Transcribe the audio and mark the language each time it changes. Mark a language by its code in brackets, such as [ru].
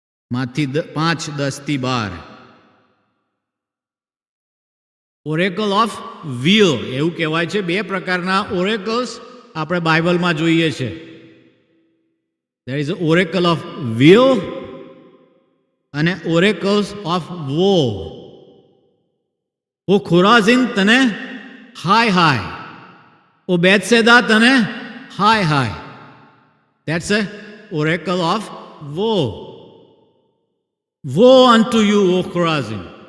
[gu] માંથી 5:10-12 [en] oracle of wheel [gu] એવું કહેવાય છે. બે પ્રકારના ઓરેકલ્સ આપણે બાઇબલમાં જોઈએ છે. [en] There is oracle of will [gu] અને [en] oracles of woe. [gu] ઓ ખોરાઝીન તને હાય હાય, ઓ બેથસેદા તને હાય હાય. [en] That's a oracle of woe. Woe unto you, O Chorazin.